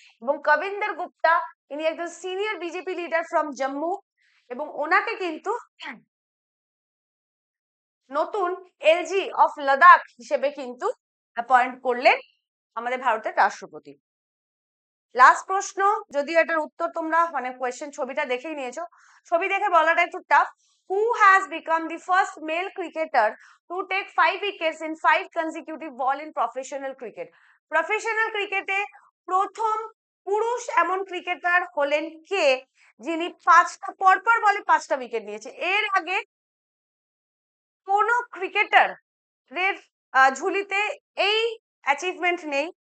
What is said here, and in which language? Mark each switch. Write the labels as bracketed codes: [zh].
[bn] এবং কবিন্দর গুপ্তা, ইনি একজন senior BJP leader from Jammu এবং ওনাকে কিন্তু নতুন এলজি অফ লাদাখ হিসেবে কিন্তু অ্যাপয়েন্ট করলেন আমাদের ভারতের রাষ্ট্রপতি। লাস্ট প্রশ্ন, যদিও এটার উত্তর তোমরা মানে কোয়েশ্চেন ছবিটা দেখেই নিয়েছো, ছবি দেখে বলাটা একটু tough. [en] who has become the first male cricketer to take 5 wickets in 5 consecutive ball in professional cricket? [bn] Professional ক্রিকেটে প্রথম পুরুষ এমন ক্রিকেটার হলেন কে যিনি পরপর বলে 5টা উইকেট নিয়েছে? এর আগে কোন ক্রিকেটার এর ঝুলিতে এই অ্যাচিভমেন্ট নেই।